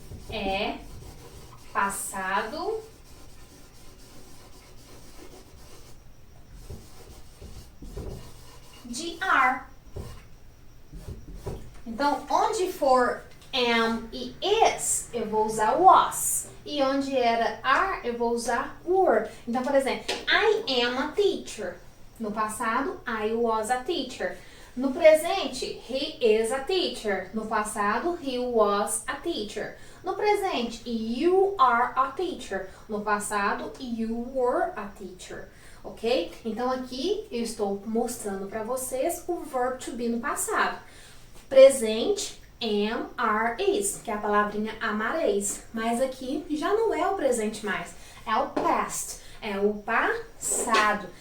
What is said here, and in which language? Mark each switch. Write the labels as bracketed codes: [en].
[pt] É passado de are. Então, onde for am e is, eu vou usar was. E onde era are, eu vou usar were. Então, por exemplo, [en] I am a teacher. [pt] No passado, [en] I was a teacher. [pt] No presente, [en] he is a teacher. [pt] No passado, [en] he was a teacher. [pt] No presente, [en] you are a teacher. [pt] No passado, [en] you were a teacher. Ok? [pt] Então, aqui eu estou mostrando para vocês o verb to be no passado. Presente, am, are, is, que é a palavrinha amareis. Mas aqui já não é o presente mais, é o past, é o passado.